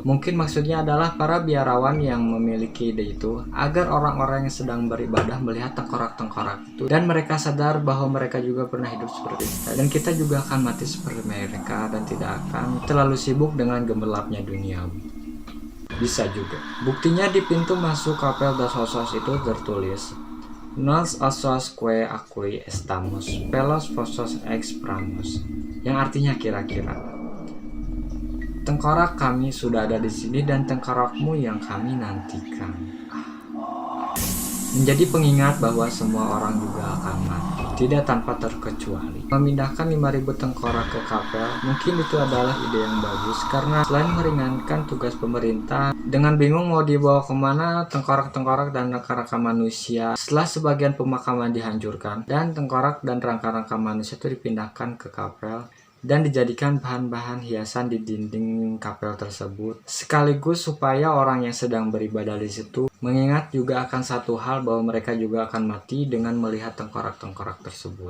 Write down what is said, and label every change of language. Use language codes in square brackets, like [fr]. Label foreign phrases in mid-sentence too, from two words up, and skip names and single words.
[id] Mungkin maksudnya adalah para biarawan yang memiliki ide itu agar orang-orang yang sedang beribadah melihat tengkorak-tengkorak itu dan mereka sadar bahwa mereka juga pernah hidup seperti kita dan kita juga akan mati seperti mereka dan tidak akan terlalu sibuk dengan gemerlapnya duniawi. Bisa juga. Buktinya di pintu masuk Kapel dos Osos itu tertulis [pt] Nos osos que aquí estamos, pelos vossos ex pramos, [id] yang artinya kira-kira tengkorak kami sudah ada di sini dan tengkorakmu yang kami nantikan. Menjadi pengingat bahwa semua orang juga akan mati, tidak tanpa terkecuali. Memindahkan 5.000 tengkorak ke kapel, mungkin itu adalah ide yang bagus, karena selain meringankan tugas pemerintah, dengan bingung mau dibawa kemana tengkorak-tengkorak dan rangka-rangka manusia, setelah sebagian pemakaman dihancurkan, dan tengkorak dan rangka-rangka manusia itu dipindahkan ke kapel, dan dijadikan bahan-bahan hiasan di dinding kapel tersebut, sekaligus supaya orang yang sedang beribadah di situ mengingat juga akan satu hal bahwa mereka juga akan mati dengan melihat tengkorak-tengkorak tersebut.